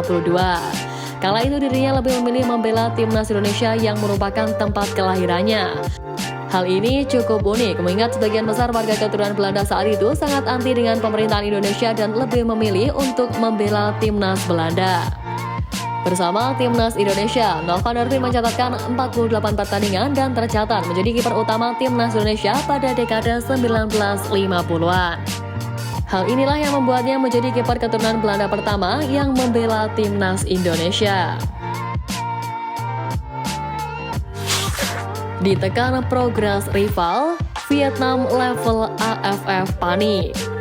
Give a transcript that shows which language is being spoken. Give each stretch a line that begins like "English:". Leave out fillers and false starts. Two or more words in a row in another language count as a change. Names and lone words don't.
Indonesian: Kala itu dirinya lebih memilih membela timnas Indonesia yang merupakan tempat kelahirannya. Hal ini cukup unik mengingat sebagian besar warga keturunan Belanda saat itu sangat anti dengan pemerintahan Indonesia dan lebih memilih untuk membela timnas Belanda. Bersama timnas Indonesia, Nol van der Veen mencatatkan 48 pertandingan dan tercatat menjadi kiper utama timnas Indonesia pada dekade 1950-an. Hal inilah yang membuatnya menjadi kiper keturunan Belanda pertama yang membela timnas Indonesia. Ditekan progres rival, Vietnam level AFF panik.